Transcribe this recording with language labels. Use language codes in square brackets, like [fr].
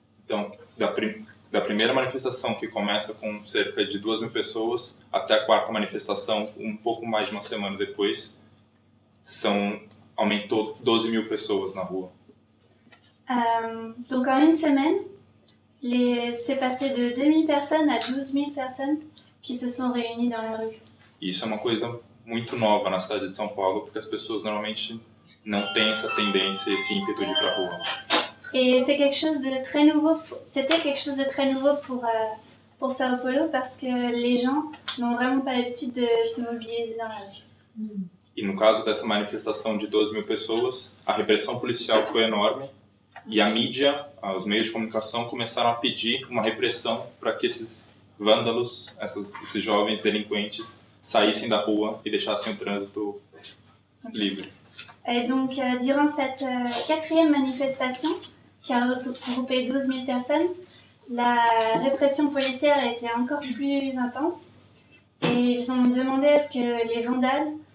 [pt] Então, da primeira manifestação, que começa com cerca de 2.000 pessoas, até a quarta manifestação, um pouco mais de uma semana depois, aumentou 12.000 pessoas na rua. [fr] Donc en une semaine, c'est passé de 2.000 personnes à 12.000 personnes qui se sont réunies dans la rue. [pt] Isso é uma coisa muito nova na cidade de São Paulo, porque as pessoas normalmente não têm essa tendência, esse ímpeto de ir para a rua. [fr] Et c'est quelque chose de très nouveau. C'était quelque chose de très nouveau pour Sao Paulo parce que les gens n'ont vraiment pas l'habitude de se mobiliser dans la rue. [pt] E no caso dessa manifestação de 12.000 pessoas, a repressão policial foi enorme e a mídia, os meios de comunicação começaram a pedir uma repressão para que esses vândalos, esses jovens delinquentes, saíssem da rua e deixassem o trânsito livre. [fr] Et donc, durant cette 4e manifestation, qui a regroupé 12.000 personnes, la répression policière a été encore plus intense. Et ils ont demandé à ce que les vandales...